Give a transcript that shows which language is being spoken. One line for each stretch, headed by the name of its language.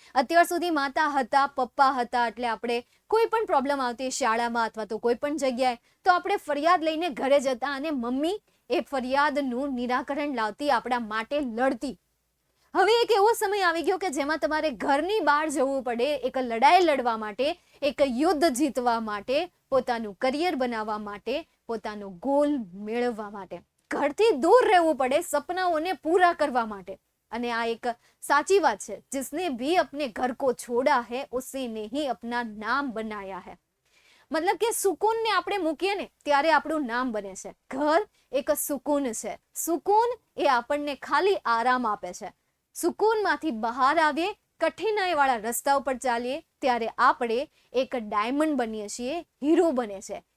Gujarati: અત્યાર સુધી માતા હતા, પપ્પા હતા, એટલે આપણે કોઈ પણ પ્રોબ્લેમ આવતી શાળામાં અથવા તો કોઈ પણ જગ્યાએ તો આપણે ફરિયાદ લઈને ઘરે જતા અને મમ્મી એ ફરિયાદનું નિરાકરણ લાવતી, આપણા માટે લડતી. હવે એક એવો સમય આવી ગયો કે જેમાં તમારે ઘરની બહાર જવું પડે, એક લડાઈ લડવા માટે, એક યુદ્ધ જીતવા માટે, પોતાનું કરિયર બનાવવા માટે, પોતાનો ગોલ મેળવવા માટે ઘરથી દૂર રહેવું પડે, સપનાઓને પૂરા કરવા માટે. અને આ એક સાચી વાત છે,
Hindi: जिसने भी अपने घर को छोड़ा है उसी ने ही अपना नाम बनाया है.
Gujarati: મતલબ કે સુકૂનને આપણે મૂકીએ ને ત્યારે આપણું નામ બને છે. ઘર એક સુકૂન છે, સુકૂન એ આપણને ખાલી આરામ આપે છે. સુકૂનમાંથી બહાર આવીએ, કઠિનાઈ વાળા રસ્તા ઉપર ચાલીએ ત્યારે આપણે એક ડાયમંડ બનીએ છીએ, હીરો બને છે.